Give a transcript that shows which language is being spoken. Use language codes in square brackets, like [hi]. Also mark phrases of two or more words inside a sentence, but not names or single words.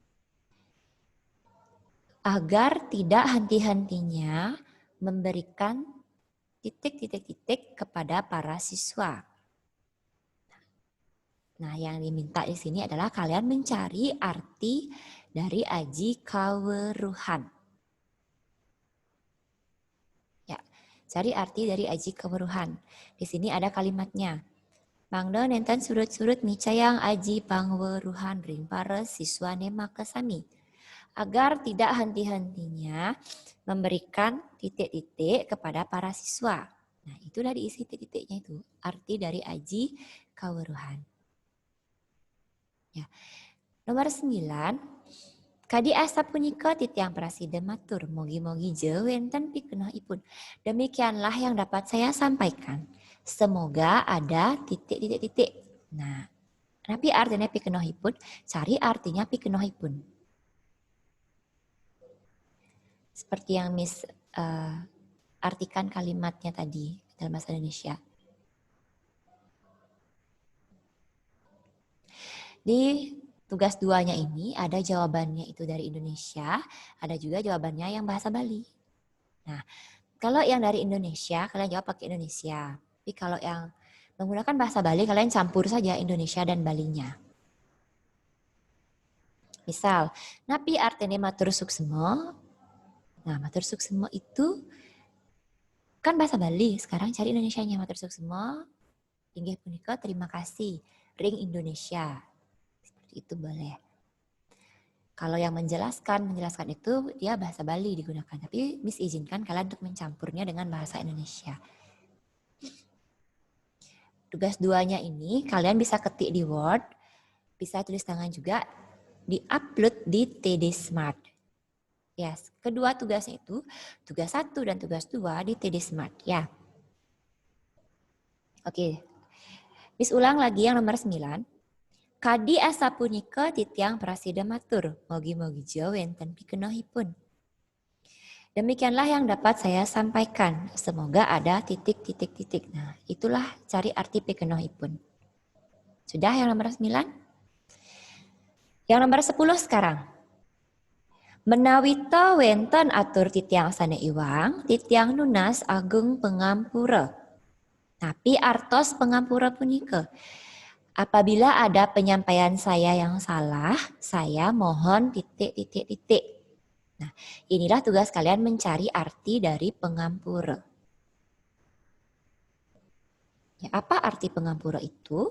[id] Agar tidak henti-hentinya memberikan titik-titik-titik kepada para siswa. Nah, yang diminta di sini adalah kalian mencari arti dari [ban] aji keweruhan. [id] Ya, cari arti dari [ban] aji keweruhan. [id] Di sini ada kalimatnya. [ban] Mangda nenten surut-surut micayang aji pangweruhan ring para siswa maka sami. [id] Agar tidak henti-hentinya memberikan titik-titik kepada para siswa. Nah, itulah diisi titik-titiknya itu. Arti dari [ban] aji keweruhan. [id] Ya. Nomor 9. [ban] Kadi asa punika titiang prasida matur. Mogi-mogi jewenten pikenohipun. [id] Demikianlah yang dapat saya sampaikan. Semoga ada titik-titik-titik. Nah, tapi artinya pikenohipun, cari artinya pikenohipun. Seperti yang Miss artikan kalimatnya tadi dalam bahasa Indonesia. Di tugas 2-nya ini ada jawabannya itu dari Indonesia, ada juga jawabannya yang bahasa Bali. Nah, kalau yang dari Indonesia, kalian jawab pakai Indonesia. Tapi kalau yang menggunakan bahasa Bali, kalian campur saja Indonesia dan Balinya. Misal, [ban] napi artine matur suksema. [id] Nah, [ban] matur suksema [id] itu kan bahasa Bali. Sekarang cari Indonesianya. [ban] Matur suksema, inggih punika [id] terima kasih. Ring Indonesia. Seperti itu boleh. Kalau yang menjelaskan itu dia bahasa Bali digunakan. Tapi Miss izinkan kalian untuk mencampurnya dengan bahasa Indonesia. Tugas 2-nya ini kalian bisa ketik di Word. Bisa tulis tangan juga. Di-upload di TD Smart. Yes, kedua tugasnya itu, tugas 1 dan tugas 2 di TD Smart, ya. Oke, Miss ulang lagi yang nomor 9. [ban] Kadi asa punika titiang prasida matur, mogi-mogi jawenten pikenohipun. [id] Demikianlah yang dapat saya sampaikan. Semoga ada titik-titik-titik. Nah, itulah cari arti pekenohipun. Sudah yang nomor 9? Yang nomor 10 sekarang. [ban] Menawita wenten atur titiang sana iwang, titiang nunas agung pengampura. Tapi artos pengampura punika. [id] Apabila ada penyampaian saya yang salah, saya mohon titik-titik-titik. Nah, inilah tugas kalian mencari arti dari pengampura. Ya, apa arti pengampura itu?